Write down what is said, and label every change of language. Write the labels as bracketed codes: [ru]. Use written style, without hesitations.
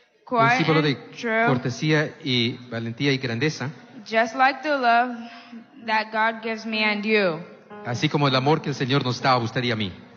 [es] Un símbolo de cortesía y valentía y grandeza. [en] Just like the love that God gives me and you. [es] Así como el amor que el Señor nos da a usted y a mí.